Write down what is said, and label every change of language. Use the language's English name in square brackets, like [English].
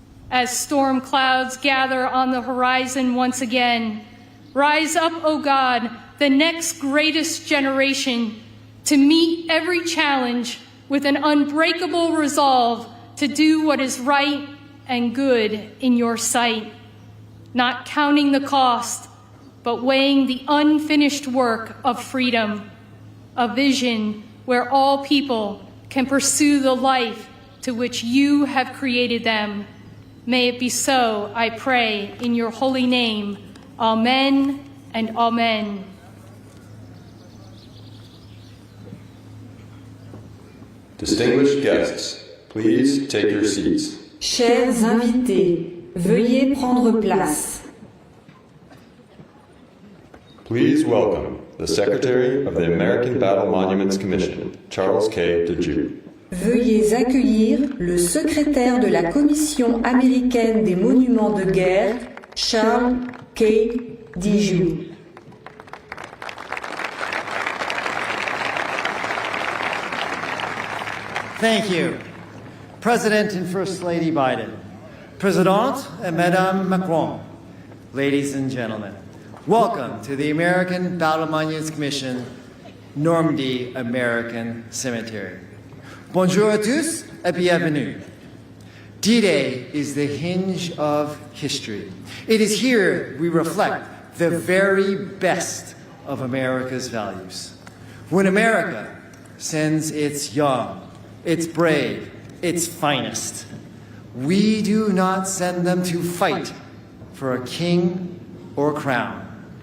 [English] As storm clouds gather on the horizon once again, rise up, O God, the next greatest generation, to meet every challenge with an unbreakable resolve to do what is right and good in your sight, not counting the cost, but weighing the unfinished work of freedom, a vision where all people can pursue the life to which you have created them. May it be so, I pray, in your holy name. Amen and amen. Distinguished guests, please take your seats. [French] Chers invités, veuillez prendre place. [English] Please welcome the Secretary of the American Battle Monuments Commission, Charles K. DeJew. [French] Veuillez accueillir le secrétaire de la Commission américaine des monuments de guerre, Charles K. DeJew. [English] Thank you. President and First Lady Biden, President and Madame Macron, ladies and gentlemen, welcome to the American Battle Monuments Commission, Normandy American Cemetery. [French] Bonjour à tous et bienvenue. [English] D-Day is the hinge of history. It is here we reflect the very best of America's values. When America sends its young, its brave, its finest, we do not send them to fight for a king or a crown.